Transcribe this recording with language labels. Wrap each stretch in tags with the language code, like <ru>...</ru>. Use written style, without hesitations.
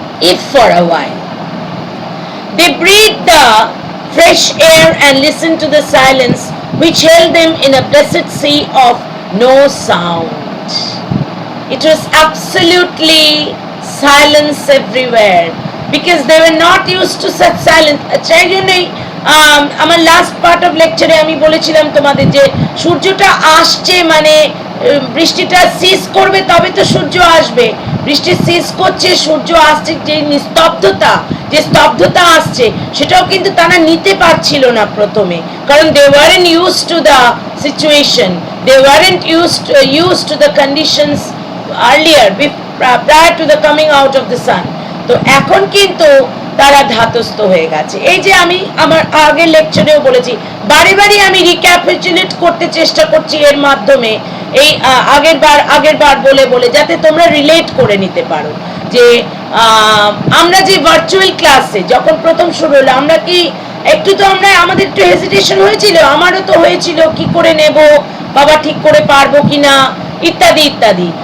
<en>If for a while they breathed the fresh air and listened to the silence which held them in a blessed sea of no sound. It was absolutely silence everywhere because they were not used to such silence.</en> <bn>সেই জন্যই আমার last part of লেকচারে আমি বলেছিলাম তোমাদের যে সূর্যটা আসছে মানে বৃষ্টিটা সিজ করবে তবে তো সূর্য আসবে। বৃষ্টি সিজ করছে, সূর্য আসছে, যে নিস্তব্ধতা, যে স্তব্ধতা আসছে সেটাও কিন্তু তারা নিতে পারছিল না প্রথমে, কারণ</bn> <en>they weren't used to the situation, they weren't used to the conditions earlier prior to the coming out of the sun.</en> <bn>তো এখন কিন্তু তারা ধাতস্থ হয়ে গেছে। এই যে আমি আমার আগের লেকচারেও বলেছি, বারে বারে আমি রিক্যাপিচুলেট করতে চেষ্টা করছি এর মাধ্যমে, এই আগের বার বলে যাতে তোমরা রিলেট করে নিতে পারো যে আমরা যে ভার্চুয়াল ক্লাসে যখন প্রথম শুরু হলো, আমরা কি একটু তো আমাদের একটু হেজিটেশন হয়েছিল, আমারও তো হয়েছিল, কি করে নেব, বাবা ঠিক করে পারবো কিনা, ইত্যাদি ইত্যাদি।</bn>